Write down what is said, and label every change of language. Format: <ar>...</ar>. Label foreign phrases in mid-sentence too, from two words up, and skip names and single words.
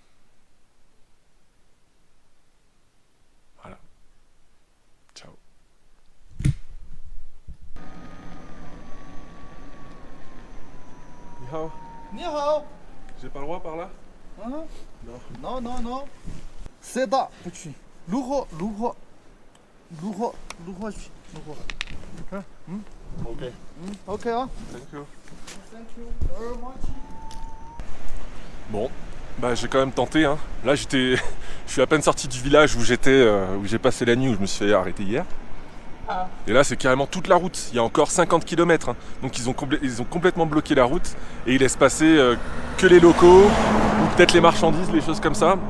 <fr>Voilà.</fr> <zh>Ciao. 你好. 你好.</zh> <fr>J'ai pas le droit par là? Hein? Non. Non, non, non. C'est da,</fr> <zh>不去。如何去？如何？</zh> <fr>Ok.</fr> <zh>OK 啊。</zh> <en>Thank you. Thank you very much.</en> <fr>Bon, j'ai quand même tenté, hein. Là je suis à peine sorti du village où j'ai passé la nuit, où je me suis fait arrêter hier. Et là c'est carrément toute la route, il y a encore 50 km, hein. Donc ils ont complètement bloqué la route et ils laissent passer que les locaux, ou peut-être les marchandises, les choses comme ça.</fr>